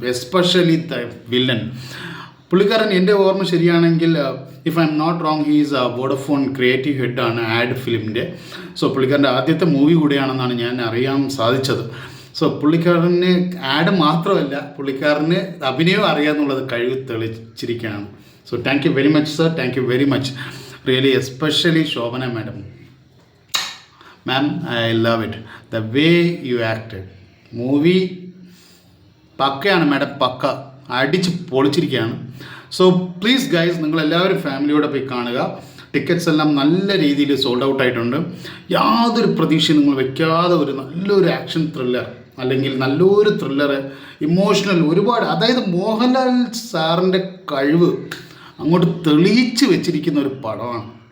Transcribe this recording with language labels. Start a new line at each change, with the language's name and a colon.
Malayalam: Especially the villain. പുള്ളിക്കാരൻ, എൻ്റെ ഓർമ്മ ശരിയാണെങ്കിൽ,
English: if I am not wrong, he's
Malayalam: Vodafone creative ഹെഡാണ് add ഫിലിമിൻ്റെ. So പുള്ളിക്കാരൻ്റെ ആദ്യത്തെ മൂവി കൂടിയാണെന്നാണ് ഞാൻ അറിയാൻ സാധിച്ചത്. സോ പുള്ളിക്കാരന് ആഡ് മാത്രമല്ല, പുള്ളിക്കാരന് അഭിനയം അറിയാമെന്നുള്ളത് കഴിവ് തെളിച്ചിരിക്കുകയാണ്.
English: So thank you very much sir, thank you very much, really, especially Shobana madam. Ma'am, I love it, the way you acted.
Malayalam: Movie പക്കയാണ് madam, പക്ക അടിച്ച് പൊളിച്ചിരിക്കുകയാണ്.
English: so please guys,
Malayalam: നിങ്ങളെല്ലാവരും ഫാമിലിയോടെ പോയി കാണുക. ടിക്കറ്റ്സ് എല്ലാം നല്ല രീതിയിൽ സോൾഡ് ഔട്ട് ആയിട്ടുണ്ട്. യാതൊരു പ്രതീക്ഷയും നിങ്ങൾ വെക്കാതെ നല്ലൊരു ആക്ഷൻ ത്രില്ലർ, അല്ലെങ്കിൽ നല്ലൊരു ത്രില്ലർ, ഇമോഷണൽ, ഒരുപാട്, അതായത് മോഹൻലാൽ സാറിൻ്റെ കഴിവ് അങ്ങോട്ട് തെളിയിച്ച് വെച്ചിരിക്കുന്ന ഒരു പടമാണ്.